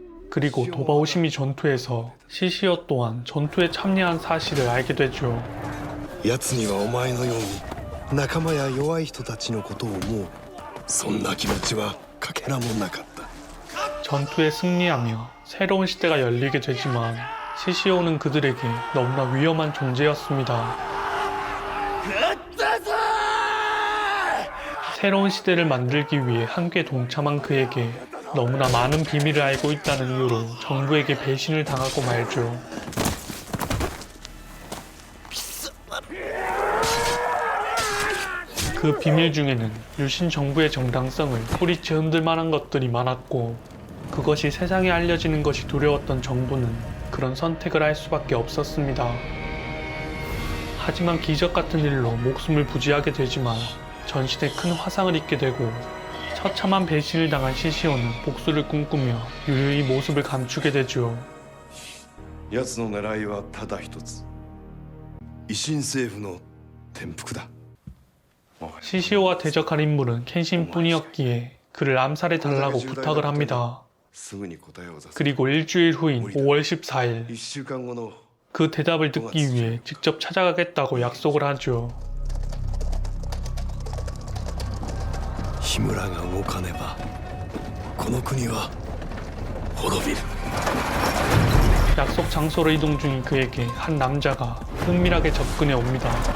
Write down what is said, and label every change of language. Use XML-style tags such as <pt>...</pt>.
<ko>그리고 도바오시미 전투에서 시시오 또한 전투에 참여한 사실을 알게 되죠.</ko> <ja>奴にはお前のように仲間や弱い人たちのことを思うそんな気持ちはかけらもなかった</ja> <ko>전투에 승리하며 새로운 시대가 열리게 되지만 시시오는 그들에게 너무나 위험한 존재였습니다. 새로운 시대를 만들기 위해 함께 동참한 그에게 너무나 많은 비밀을 알고 있다는 이유로 정부에게 배신을 당하고 말죠. 그 비밀 중에는 유신 정부의 정당성을 소리쳐 흔들 만한 것들이 많았고 그것이 세상에 알려지는 것이 두려웠던 정부는 그런 선택을 할 수밖에 없었습니다. 하지만 기적 같은 일로 목숨을 부지하게 되지만 전신에 큰 화상을 입게 되고 처참한 배신을 당한 시시오는 복수를 꿈꾸며 유유히 모습을 감추게 되죠.</ko> <ja>奴の狙いはただ一つ維新政府の転覆だ</ja> <ko>시시오와 대적할 인물은 켄신뿐이었기에 그를 암살해달라고 부탁을 합니다. 그리고 일주일 후인 5월 14일 그 대답을 듣기 위해 직접 찾아가겠다고 약속을 하죠.</ko> <ja>日村が動かねばこの国は滅びる</ja> <ko>약속 장소로 이동 중인 그에게 한 남자가 은밀하게 접근해 옵니다.</ko>